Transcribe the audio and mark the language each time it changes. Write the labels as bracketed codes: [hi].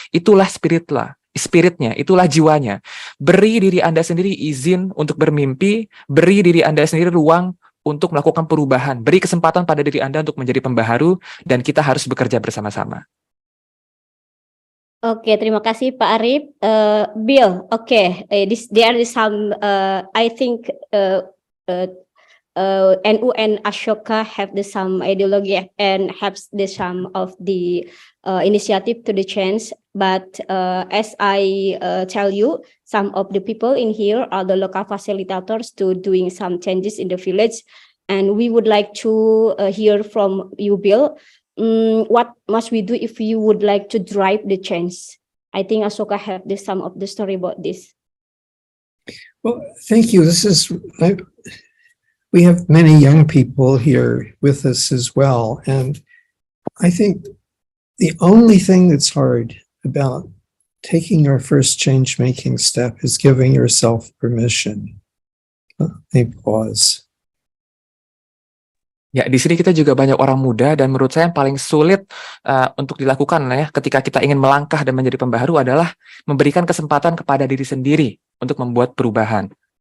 [id] Itulah spiritnya, itulah jiwanya. Beri diri Anda sendiri izin untuk bermimpi, beri diri Anda sendiri ruang untuk melakukan perubahan, beri kesempatan pada diri Anda untuk menjadi pembaharu, dan kita harus bekerja bersama-sama. Oke, terima kasih Pak Arif. [en] Bill, there is some, I think NU and Ashoka have some ideology and have some of the initiative to the change. But as I tell you, some of the people in here are the local facilitators to doing some changes in the village. And we would like to hear from you, Bill. What must we do if you would like to drive the change? I think Ashoka have some of the story about this. Well, thank you. We have many young people here with us as well. And I think the only thing that's hard about taking your first change-making step is giving yourself permission. Let me pause. [id] Ya, di sini kita juga banyak orang muda dan menurut saya yang paling sulit untuk dilakukan ya ketika kita ingin melangkah dan menjadi pembaharu adalah memberikan kesempatan kepada diri sendiri untuk membuat perubahan.